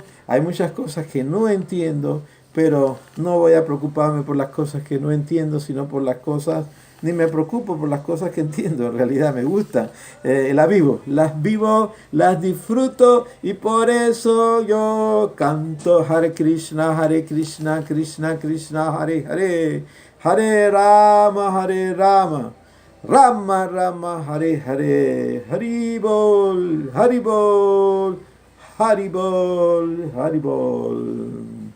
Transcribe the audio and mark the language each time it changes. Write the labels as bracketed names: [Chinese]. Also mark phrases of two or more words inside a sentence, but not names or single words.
[Spanish] Hay muchas cosas que no entiendo, pero no voy a preocuparme por las cosas que no entiendo, sino por las cosas, ni me preocupo por las cosas que entiendo. En realidad me gusta, las vivo, las disfruto y por eso yo canto [Sanskrit] Hare Krishna, Krishna Krishna, Hare Hare, Hare Rama, Rama Rama, Hare Hare, Haribol, Haribol, Haribol, Haribol.